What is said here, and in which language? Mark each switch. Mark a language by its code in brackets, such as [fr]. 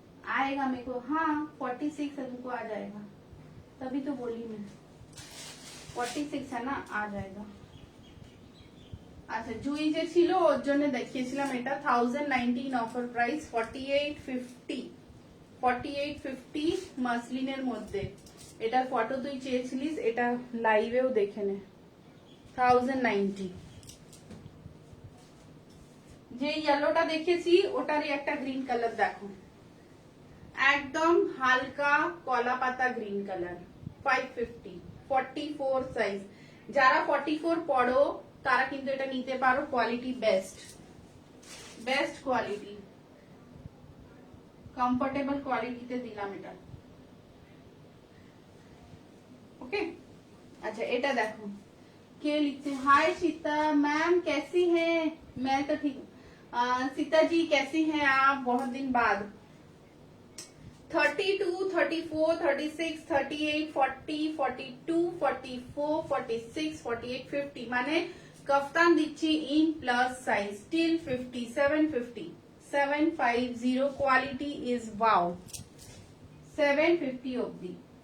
[hi] आएगा मेरे को, हाँ 46 है, तुमको आ जाएगा, तभी तो बोली मैं 46 है ना, आ जाएगा। [bn] আচ্ছা, জুই যে ছিল ওর জন্য দেখিয়েছিলাম এটা 1019 অফার প্রাইস। 4850, 4850 মাসলিনের মধ্যে। এটার ফটো তুই চেয়েছিলিস, এটা লাইভেও দেখে নে। 1090। যে ইয়েলোটা দেখেছি ওটারই একটা গ্রিন কালার দেখো, একদম হালকা কলা পাতা গ্রিন কালার। 550, 44 সাইজ। যারা 44 পড়ো তারা কিন্তু এটা নিতে পারো, কোয়ালিটি বেস্ট কোয়ালিটি, কমফোর্টেবল কোয়ালিটিতে দিলাম এটা। [hi] ओके अच्छा [bn] এটা দেখো কে লিখছে, [hi] हाय सीता मैम कैसी हैं, मैं तो ठीक हूँ। सीता जी कैसी हैं आप, बहुत दिन बाद। [bn] 32, 34, 36, 38, 40, 42, 44, 46, 48, 50 মানে কফতান দিচ্ছি [en] in plus size till [bn] 50, 750, 750 [en] quality is wow, [bn] 750 অবধি।